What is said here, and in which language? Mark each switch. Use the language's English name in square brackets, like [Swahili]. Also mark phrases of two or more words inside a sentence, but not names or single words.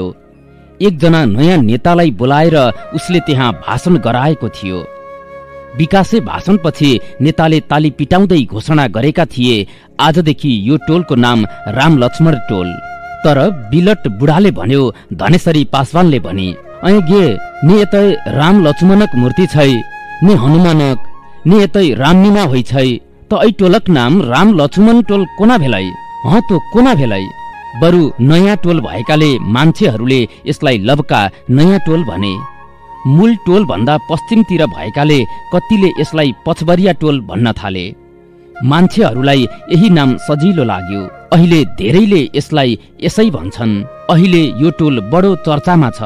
[Nepali] एकजना नयाँ नेतालाई बोलाएर उसले त्यहाँ भाषण गराएको थियो। विकासे भाषणपछि नेताले ताली पिटाउँदै घोषणा गरेका थिए, आजदेखि यो टोलको नाम राम लक्ष्मण टोल। तर बिलट बुढाले भन्यो, धनेश्वरी पासवानले भने, [Maithili] ऐ गे ने यतै राम लक्ष्मणक मूर्ति छै, ने हनुमानक, ने यतै राममीना होइ छै, त ऐ टोलक नाम राम लक्ष्मण टोल कोना भेलै? हँ त कोना भेलै? [Nepali] बरु नयाँ टोल भएकाले मान्छेहरूले यसलाई लबका नयाँ टोल भने। मूल टोल भन्दा पश्चिमतिर भएकाले कतिले यसलाई पचवरिया टोल भन्न थाले। मान्छेहरूलाई यही नाम सजिलो लाग्यो। अहिले धेरैले यसलाई यसै भन्छन्। अहिले यो टोल बडो चर्चामा छ।